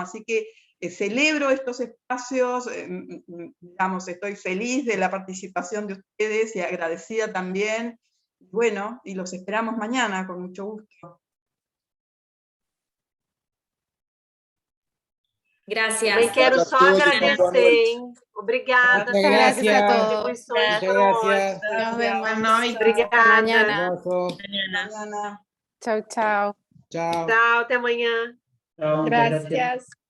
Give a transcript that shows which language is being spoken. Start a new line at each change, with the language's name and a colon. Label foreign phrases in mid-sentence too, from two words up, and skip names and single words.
Spanish: Así que celebro estos espacios, digamos, estoy feliz de la participación de ustedes y agradecida también. Bueno, y los esperamos mañana con mucho gusto. Gracias.
Portuguese: Também quero só agradecer. Obrigada.
Spanish: Muchas gracias a todos.
Portuguese: Contribuições
Spanish: Gracias. Nos vemos.
Portuguese: Obrigada.
Spanish: Mañana. Chao, chao.
Portuguese: Tchau, até amanhã.
Spanish: Chao, muchas gracias. Gracias.